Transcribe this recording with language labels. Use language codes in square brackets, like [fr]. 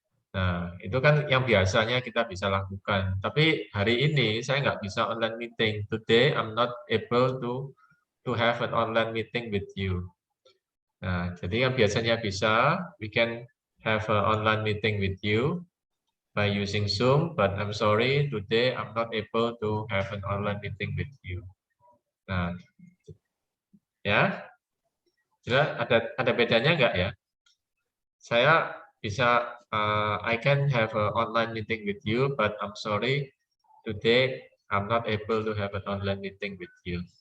[id] Nah, itu kan yang biasanya kita bisa lakukan. Tapi hari ini saya nggak bisa online meeting. [en] Today I'm not able to have an online meeting with you. [id] Nah, jadi yang biasanya bisa, [en] we can have an online meeting with you by using Zoom, but I'm sorry, today I'm not able to have an online meeting with you. [id] Nah, ya, jelas ada bedanya nggak ya? Saya bisa, [en] I can have an online meeting with you, but I'm sorry, today I'm not able to have an online meeting with you.